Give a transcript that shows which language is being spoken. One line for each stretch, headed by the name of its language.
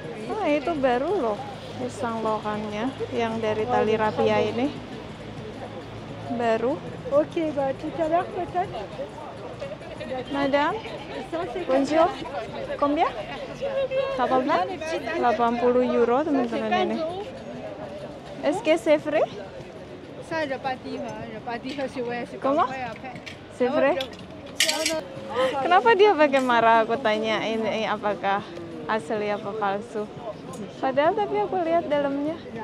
Indonesian: Oh, itu baru loh pisang lokannya yang dari tali rapia ini. Baru.
French: Ok, bah tout à l'heure peut-être. Madame, bonjour. Combien?
Indonesian: 80 euro, teman-teman ini.
French: Est-ce que c'est vrai? ça, je pas dire. Je pas dire si ouais, c'est pas Comment? vrai après. C'est vrai?
Indonesian: Kenapa dia pakai marah? Aku tanya ini apakah asli apa palsu. Padahal tapi aku lihat dalamnya.